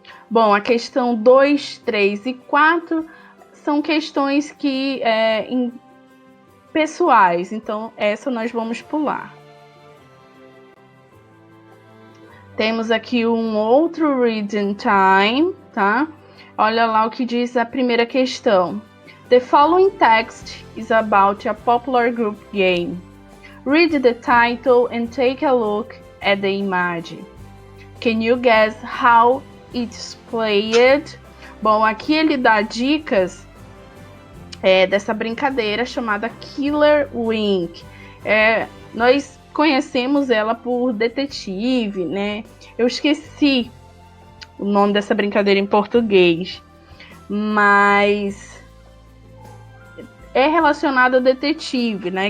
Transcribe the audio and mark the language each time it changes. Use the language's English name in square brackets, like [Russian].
[Portuguese] Bom, a questão 2, 3 e 4 são questões que pessoais, então essa nós vamos pular. Temos aqui um outro reading time, tá? Olha lá o que diz a primeira questão. [English] The following text is about a popular group game. Read the title and take a look at the image. Can you guess how it's played? [Portuguese] Bom, aqui ele dá dicas dessa brincadeira chamada Killer Wink. Nós conhecemos ela por detetive, né? Eu esqueci o nome dessa brincadeira em português, mas é relacionado ao detetive, né?